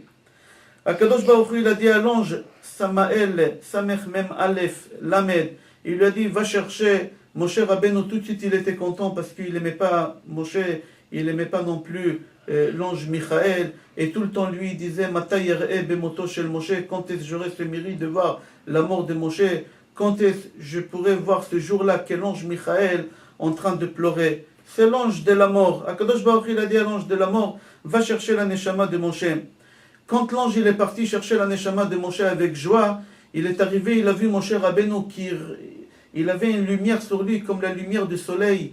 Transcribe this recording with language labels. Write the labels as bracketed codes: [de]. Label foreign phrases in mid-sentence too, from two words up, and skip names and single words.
[he] הקדוש ברוך הוא, [fr] il a dit à l'ange Samael, [he] סמך מם אלף למד. [fr] Il lui a dit, va chercher Moshe Rabbeinu. Tout de suite, il était content parce qu'il n'aimait pas Moshe, il n'aimait pas non plus l'ange Michael. Et tout le temps, lui, il disait, [he] מתי אראה במותו של משה, [fr] quand est-ce que j'aurai ce mérite de voir la mort de Moshe? Quand est-ce que je pourrais voir ce jour-là que l'ange Michael en train de pleurer? C'est l'ange de la mort. [he] הקדוש ברוך הוא, [fr] il a dit à l'ange de la mort, va chercher la Neshama de Moshe. Quand l'ange il est parti chercher la Neshama de Moshe avec joie, il est arrivé, il a vu Moshe Rabbeinu il avait une lumière sur lui comme la lumière du soleil.